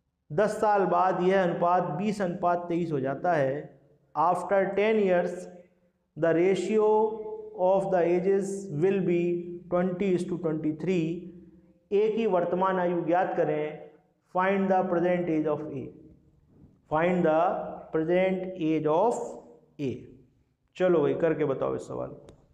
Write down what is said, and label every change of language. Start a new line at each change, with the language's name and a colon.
Hindi: 10 साल बाद यह अनुपात 20:23 हो जाता है।
English: After 10 years the ratio of the ages will be 20:23।
Hindi: ए की वर्तमान आयु ज्ञात करें।
English: Find the present age of A, find the present age of A.
Hindi: चलो भाई करके बताओ इस सवाल को।